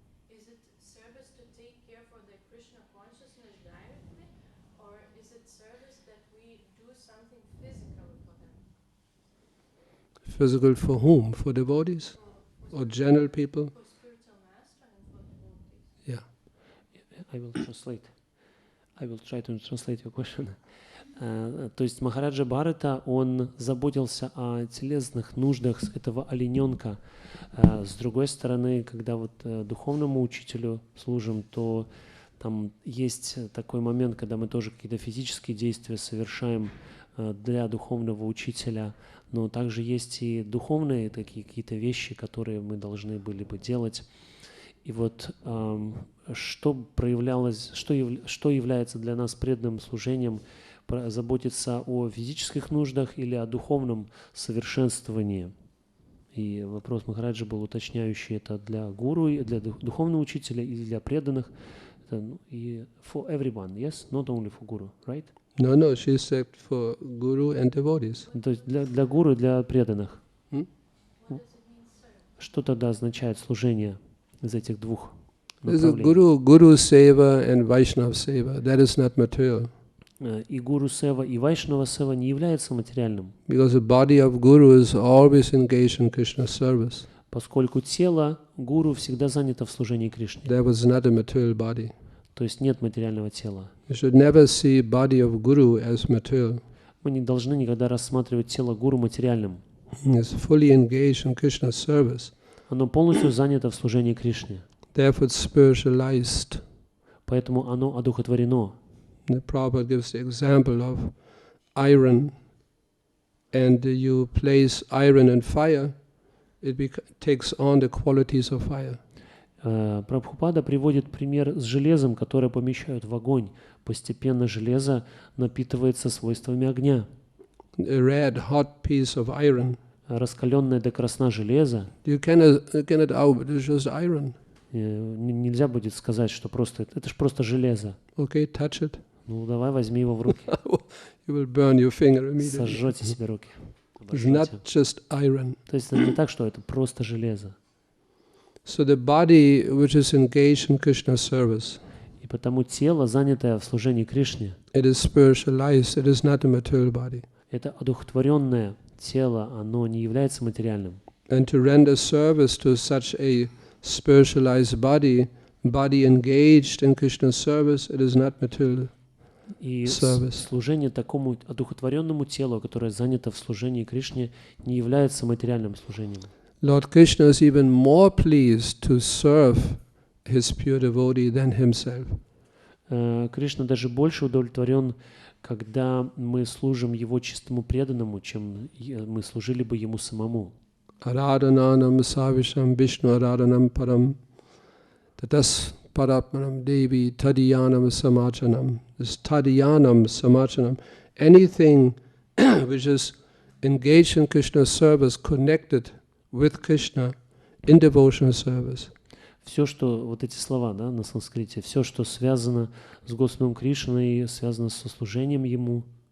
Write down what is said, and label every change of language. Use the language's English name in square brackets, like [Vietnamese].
[English] Is it service to take care for the Krishna consciousness directly, or is it service that we do something physical for them? Physical for whom? For devotees? Or general people? For spiritual master and for devotees. Yeah. I will translate. I will try to translate your question. [Russian] То есть Махараджа Бхарата, он заботился о телесных нуждах этого олененка. С другой стороны, когда вот духовному учителю служим, то там есть такой момент, когда мы тоже какие-то физические действия совершаем для духовного учителя, но также есть и духовные такие какие-то вещи, которые мы должны были бы делать. И вот что проявлялось, что является для нас преданным служением, заботиться о физических нуждах или о духовном совершенствовании. И вопрос Махараджа был уточняющий, это для гуру, для духовного учителя или для преданных. И [English] for everyone, yes? Not only for guru, right? No, she said for guru and devotees. [Russian] То есть для гуру и для преданных. [English] What does it mean, sir? [Russian] Что тогда означает служение из этих двух [English] There's a [Russian] направлений? [English] guru seva and Vaishnava seva. That is not material. [Russian] И гуру сева, и вайшнава сева не является материальным, [English] Because the body of guru is always engaged in Krishna's service. [Russian] поскольку тело гуру всегда занято в служении Кришне. [English] That was not a material body. [Russian] То есть нет материального тела. [English] You should never see body of guru as material. [Russian] Мы не должны никогда рассматривать тело гуру материальным. [English] It's fully engaged in Krishna's service. [Russian] Оно полностью занято в служении Кришне. [English] Therefore it's spiritualized. [Russian] Поэтому оно одухотворено. [English] The Prabhupada gives the example of iron, and you place iron in fire, it takes on the qualities of fire. [Russian] Прабхупада приводит пример с железом, которое помещают в огонь. Постепенно железо напитывается свойствами огня. [English] A red hot piece of iron, [Russian] Раскаленное до красна железо, [English] you cannot out, but it's just iron. [Russian] нельзя будет сказать, что просто это же просто железо. [English] Okay, touch it. [Russian] Ну давай возьми его в руки, [English] You will burn your finger immediately. [Russian] сожжете себе руки. [English] It's not just iron. [Russian] То есть это не так, что это просто железо. [English] So the body which is engaged in Krishna's service, [Russian] И потому тело, занятое в служении Кришне, [English] it is spiritualized, it is not a material body. [Russian] это одухотворенное тело, оно не является материальным. [English] And to render service to such a spiritualized body engaged in Krishna's service, it is not material. [Russian] И [English] Service. [Russian] служение такому одухотворенному телу, которое занято в служении Кришне, не является материальным служением. [English] Lord Krishna is even more pleased to serve his pure devotee than himself. [Russian] Кришна даже больше удовлетворен, когда мы служим Его чистому преданному, чем мы служили бы Ему самому. [Sanskrit] Aradhananam savisham Vishnu aradhanam param tatas paratmanam devi tadiyanam samachanam. [English] This tadiyanam samachanam, anything which is engaged in Krishna's service, connected with Krishna in devotional service. [Russian] Все, что, вот эти слова, да, на санскрите, все, что связано с Господом Кришной, связано со служением Ему.